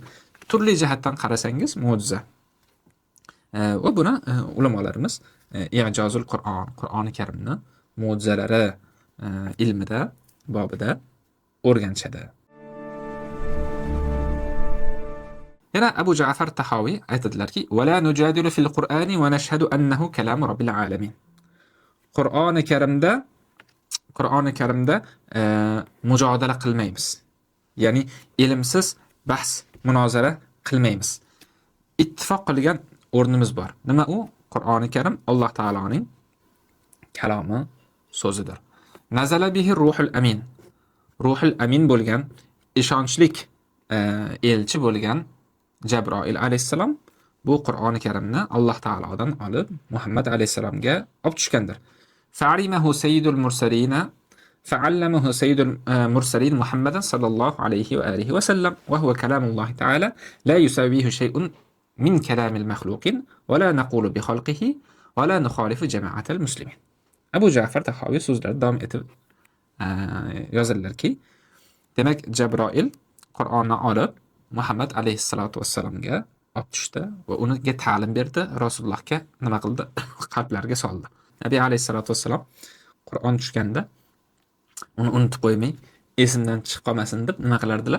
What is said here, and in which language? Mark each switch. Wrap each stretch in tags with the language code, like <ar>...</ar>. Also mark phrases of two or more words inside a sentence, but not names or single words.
<uz>Turli jihatdan qarasangiz mo'jiza. Va buni ulamolarimiz</uz> <ar>إعجاز القرآن,</ar> <uz>Qur'oni Karimni mo'jizalari ilmida bobida o'rganishadi. Yana Abu Ja'far Tahoviy aytadilarki,</uz> <ar>"ولا نجادل في القرآن ونشهد أنه كلام رب العالمين."</ar> <uz>Qur'oni Karimda mujodala qilmaymiz. Ya'ni ilmsiz bahs, munozara qilmaymiz. Ittifoq qilgan o'rnimiz bor. Nima u? Qur'oni Karim Alloh taoloning kalomi, so'zidir.</uz> <ar>نزل به الروح الأمين. الروح الأمين</ar> <uz>bo'lgan, ishonchlik elchi bo'lgan Jabroil alayhissalom bu Qur'oni Karimni Alloh taolodan olib Muhammad alayhissalomga olib tushgandir.</uz> <ar>فعلمه سيد المرسلين فعلمه سيد المرسلين محمدا صلى الله عليه وآله وسلم وهو كلام الله تعالى لا يساويه شيء من كلام المخلوقين ولا نقول بخلقه ولا نخالف جماعة المسلمين.</ar> <uz>Abu Ja'far Tahoviy so'zlari davom etib yozadilarki, demak Jabroil Qur'onni olib Muhammad alayhissalotu vassalomga olib tushdi va unga ta'lim berdi, Rasulullohga nima qildi? Qalblariga soldi. Nabiy alayhissalotu vassalom Qur'on tushganda uni unutib qo'ymay, esimdan chiqib qolmasin deb nima qilardilar?</uz>